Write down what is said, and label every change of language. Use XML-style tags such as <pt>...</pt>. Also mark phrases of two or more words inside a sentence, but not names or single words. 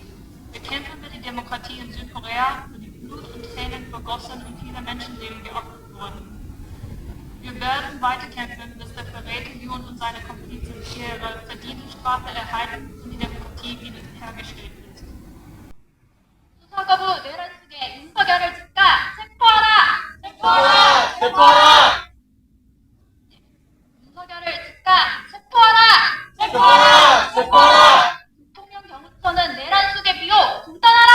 <de>Wir kämpfen für die Demokratie in Südkorea, für die Blut und Tränen vergossen und viele Menschenleben geopfert wurden. Wir werden weiterkämpfen, bis der Verräter Yoon und seine Komplizen ihre verdiente Strafe erhalten und die Demokratie wiederhergestellt wird.</de> <ko>수사거부 내란숙의 윤석열을 즉각 체포하라! 체포하라! 체포하라! 윤석열을 즉각 체포하라! 체포하라! 체포하라! 대통령 경호처는 내란숙의 비호 중단하라!</ko>